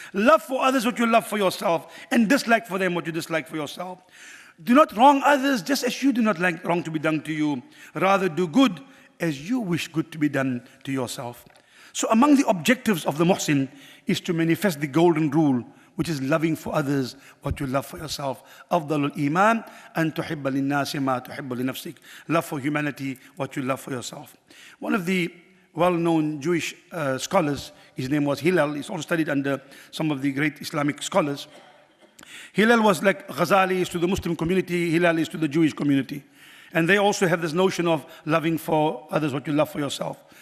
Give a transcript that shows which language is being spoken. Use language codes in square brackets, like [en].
[en] Love for others what you love for yourself, and dislike for them what you dislike for yourself. Do not wrong others just as you do not like wrong to be done to you. Rather do good as you wish good to be done to yourself. So among the objectives of the muhsin is to manifest the golden rule, which is loving for others what you love for yourself. [ar] أفضل الإيمان أن تحب للناس ما تحب لنفسك. [en] Love for humanity what you love for yourself. One of the well-known Jewish scholars, his name was Hillel. He's also studied under some of the great Islamic scholars. Hillel was like Ghazali is to the Muslim community, Hillel is to the Jewish community. And they also have this notion of loving for others what you love for yourself.